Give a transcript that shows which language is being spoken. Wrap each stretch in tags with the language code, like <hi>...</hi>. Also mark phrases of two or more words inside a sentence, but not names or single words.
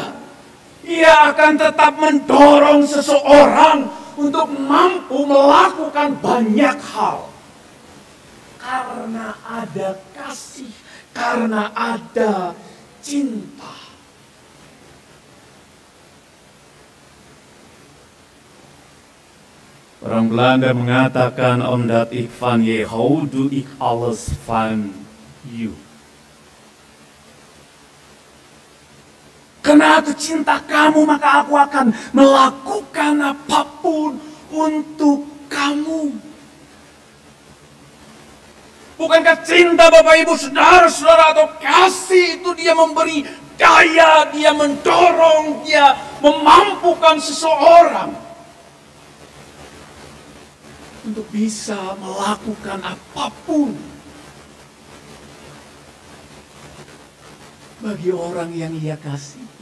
<id>Ia akan tetap mendorong seseorang untuk mampu melakukan banyak hal. Karena ada kasih, karena ada cinta. Orang Belanda mengatakan,</id> <nl>omdat ik van je hou, doe ik alles van you.</nl> <id>Karena aku cinta kamu, maka aku akan melakukan apapun untuk kamu. Bukankah cinta, Bapak, Ibu, saudara-saudara, atau kasih itu dia memberi daya, dia mendorong, dia memampukan seseorang untuk bisa melakukan apapun bagi orang yang ia kasihi.</id>